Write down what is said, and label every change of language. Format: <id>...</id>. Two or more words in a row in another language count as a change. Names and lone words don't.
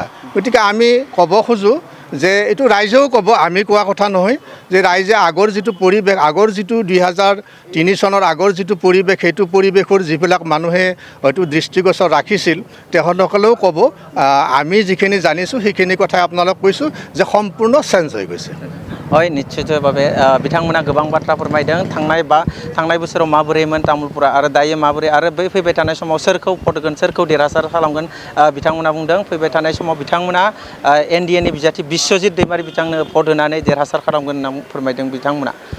<as>গতিকে আমি ক'ব খোজোঁ যে এইটো ৰাইজেও ক'ব, আমি কোৱা কথা নহয়, যে ৰাইজে আগৰ যিটো পৰিৱেশ, আগৰ যিটো 2003 চনৰ আগৰ যিটো পৰিৱেশ, সেইটো পৰিৱেশৰ যিবিলাক মানুহে হয়তো দৃষ্টিগোচৰ ৰাখিছিল তেখেতসকলেও ক'ব, আমি যিখিনি জানিছোঁ সেইখিনি কথাই আপোনালোক কৈছোঁ যে সম্পূৰ্ণ চেঞ্জ হৈ গৈছে। হয়,</as> <brx>निश्चयभावे बिथांमोना गोबां बाथ्रा फोरमायदों, थांनाय बोसोराव माबोरैमोन तामुलपुरा आरो दायो माबोरै, आरो बै फैबाय थानाय समाव सोरखौ भट होगोन, सोरखौ देरहासार खालामगोन बिथांमोना बुंदों। फैबाय थानाय समाव बिथांमोना NDA नि बिजाथि बिश्वजित दैमारि बिथांनो भट होनानै देरहासार खालामगोन होनना फोरमायदों बिथांमोना।</brx>